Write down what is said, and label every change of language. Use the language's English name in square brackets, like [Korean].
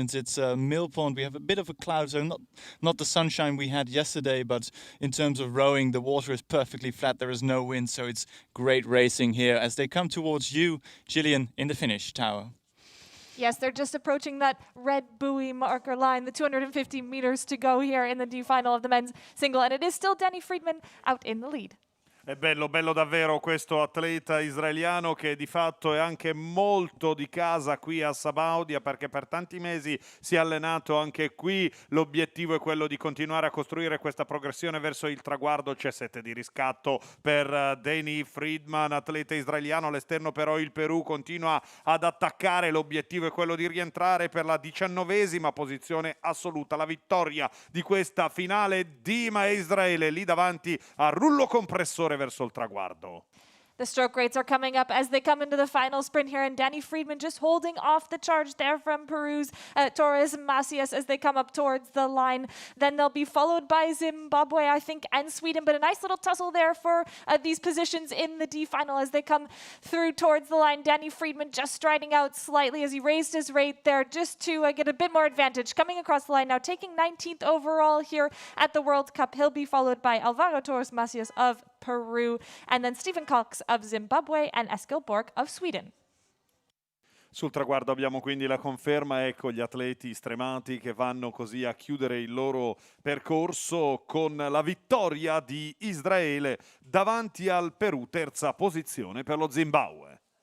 [English] It's a mill pond. We have a bit of a cloud, so not the sunshine we had yesterday, but in terms of rowing, the water is perfectly flat. There is no wind, so it's great racing here as they come towards you, Gillian, in the finish tower. Yes, they're just approaching that red buoy marker line, the 250 meters to go here in the D final of the men's single, and it is still Danny Friedman out in the lead. [Italian] È bello, bello davvero questo atleta israeliano che di fatto è anche molto di casa qui a Sabaudia, perché per tanti mesi si è allenato anche qui. L'obiettivo è quello di continuare a costruire questa progressione verso il traguardo. C'è sette di riscatto per Danny Friedman, atleta israeliano. All'esterno però il Perù continua ad attaccare. L'obiettivo è quello di rientrare per la 19ª posizione assoluta. La vittoria di questa finale Dima e Israele lì davanti a rullo compressore verso il traguardo. [English] The stroke rates are coming up as they come into the final sprint here, and Danny Friedman just holding off the charge there from Peru's Torres Macias as they come up towards the line. Then they'll be followed by Zimbabwe, I think, and Sweden, but a nice little tussle there for these positions in the D final as they come through towards the line. Danny Friedman just striding out slightly as he raised his rate there just to get a bit more advantage. Coming across the line now, taking 19th overall here at the World Cup. He'll be followed by Alvaro Torres Macias of Peru, and then Stephen Cox of Zimbabwe and Eskil Björk of Sweden. [Italian] Sul traguardo abbiamo quindi la conferma, ecco gli atleti stremati che vanno così a chiudere il loro percorso con la vittoria di Israele davanti al Perù, terza posizione per lo Zimbabwe.